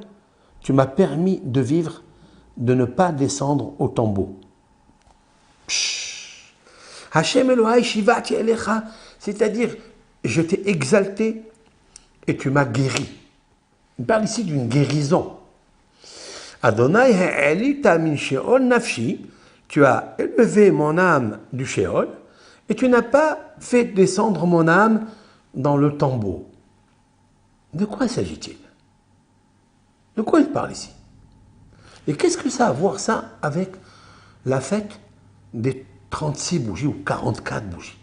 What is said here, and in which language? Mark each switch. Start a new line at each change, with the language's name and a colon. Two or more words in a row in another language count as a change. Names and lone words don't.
French: Tu m'as permis de vivre, de ne pas descendre au tombeau.
Hebrew: השם אלוהי שיוועתי אליך,
French: c'est-à-dire, je t'ai exalté et tu m'as guéri. Il parle ici d'une guérison.
Hebrew: אדוני העלית מן שאול נפשי,
French: tu as élevé mon âme du Sheol et tu n'as pas fait descendre mon âme dans le tombeau. De quoi s'agit-il? De quoi il parle ici? Et qu'est-ce que ça a à voir ça avec la fête des 36 bougies ou 44 bougies?